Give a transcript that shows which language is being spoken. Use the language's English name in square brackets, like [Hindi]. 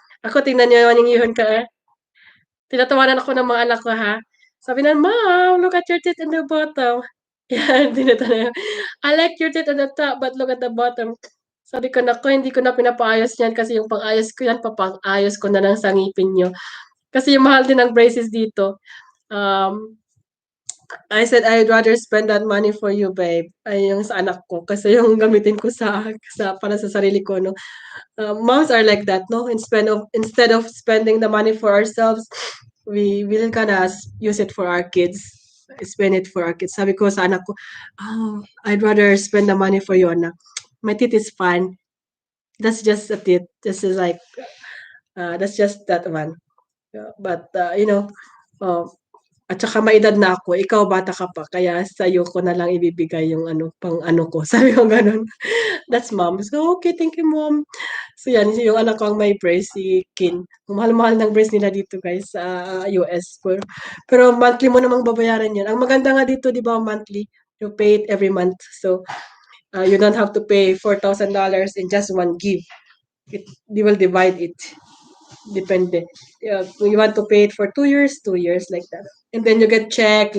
[Filipino] Ako, tingnan niyo yung yun ka, tinatawanan ako ng mga anak ko, ha. Sabi na, [English] "Mom, look at your teeth in the bottom." [Filipino] Yan, tinatawanan. [English] "I like your teeth on the top, but look at the bottom." [Filipino] Sabi ko, "Naku, hindi ko na pinapaayos yan kasi yung pang-ayos ko yan, papang-ayos ko na lang sa ngipin niyo." Kasi yung mahal din ng braces dito. [English] Um, I said, "I'd rather spend that money for you, babe." [Filipino] Ay, yung sa anak ko. Kasi yung gamitin ko para sa sarili ko, no. [English] Moms are like that, no? Instead of spending the money for ourselves, we will gonna use it for our kids. Spend it for our kids. [Filipino] Sabi ko sa anak ko, [English] oh, I'd rather spend the money for you, anak. My teeth is fine. That's just a teeth. This is like, that's just that one. [Filipino] But, uh, at saka may edad na ako, ikaw bata ka pa, kaya sa'yo ko na lang ibibigay yung ano, pang ano ko. Sabi ko gano'n. [English] That's mom. So, okay, thank you, mom. [Filipino] So, yan, yung anak ko ang may brace, si Kin. Ang mahal-mahal ng brace nila dito, guys, sa US. Pero monthly mo namang babayaran yan. Ang maganda nga dito, di ba, monthly. [English] You pay it every month. So, you don't have to pay $4,000 in just one give. They will divide it. Depende. Yeah, you want to pay it for 2 years, 2 years like that. And then you get checked.